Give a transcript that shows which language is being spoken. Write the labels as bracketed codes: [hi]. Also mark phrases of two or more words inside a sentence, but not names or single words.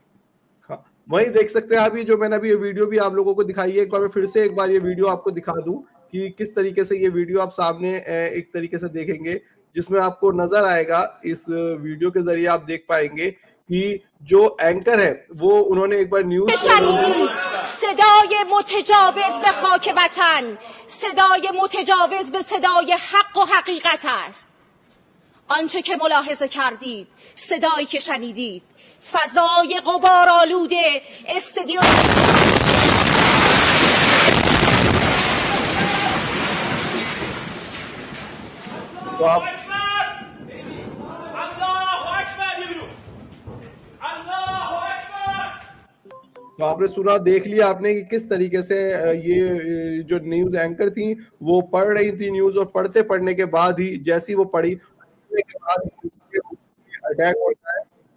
[hi] हाँ, वही देख सकते हैं अभी, जो मैंने अभी ये वीडियो भी आप लोगों को दिखाई है। एक बार मैं फिर से एक बार ये वीडियो आपको दिखा दूं कि किस तरीके से ये वीडियो आप सामने एक तरीके से देखेंगे, जिसमें आपको नजर आएगा, इस वीडियो के जरिए आप देख पाएंगे कि जो एंकर है वो उन्होंने एक बार न्यूज [fa] صدای متجاوز به خاک وطن، صدای متجاوز به صدای حق و حقیقت است. آنچه که ملاحظه کردید، صدایی که شنیدید، فضای غبارآلود استادیوم [hi] तो आपने सुना, देख लिया आपने कि किस तरीके से ये जो न्यूज एंकर थी वो पढ़ रही थी न्यूज, और पढ़ते पढ़ने के बाद ही, जैसी वो पढ़ी के बाद अटैक होता है।